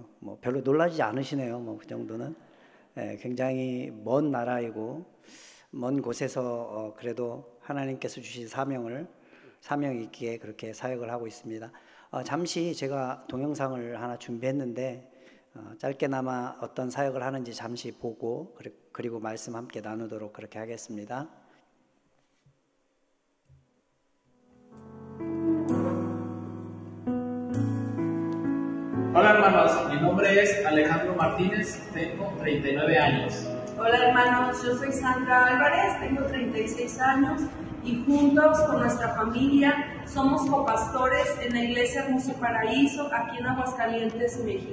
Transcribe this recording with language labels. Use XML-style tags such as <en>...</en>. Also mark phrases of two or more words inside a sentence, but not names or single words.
<ko>뭐 별로 놀라지 않으시네요. 뭐 그 정도는 굉장히 먼 나라이고 먼 곳에서 그래도 하나님께서 주신 사명 있기에 그렇게 사역을 하고 있습니다. 잠시 제가 동영상을 하나 준비했는데 짧게나마 어떤 사역을 하는지 잠시 보고 그리고 말씀 함께 나누도록 그렇게 하겠습니다.</ko> <es>Hola hermanos, mi nombre es Alejandro Martínez, tengo 39 años. Hola hermanos, yo soy Sandra Álvarez, tengo 36 años y juntos con nuestra familia somos copastores en la iglesia Hermoso Paraíso aquí en Aguascalientes, México.</es>